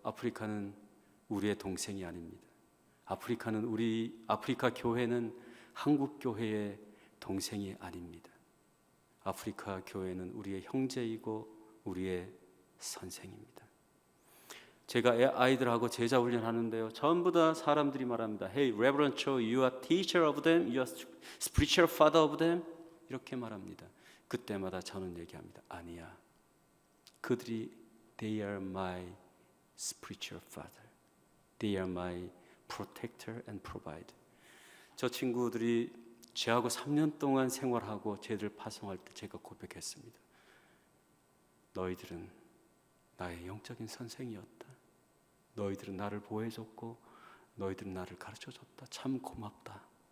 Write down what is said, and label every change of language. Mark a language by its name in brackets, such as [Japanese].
[Korean] 아프리카는 우리의 동생이 아닙니다. 아프리카 교회는 한국 교회의 동생이 아닙니다. 아프리카 교회는 우리의 형제이고 우리의 선생입니다. 제가 아이들하고 제자 훈련하는데요. 전부 다 사람들이 말합니다. [English] Hey, Reverend Cho, you are teacher of them, you are spiritual father of them. [Korean] 이렇게 말합니다. 그때마다 저는 얘기합니다. 아니야. 그들이 [English] They are my spiritual father. They are my protector and provider. [Korean] 저 친구들이 저하고 3년 동안 생활하고 쟤들 파송할 때 제가 고백했습니다. 너희들은 나의 영적인 선생이었다. 너희들은 나를 보호해줬고 너희들은 나를 가르쳐줬다. 참 고맙다.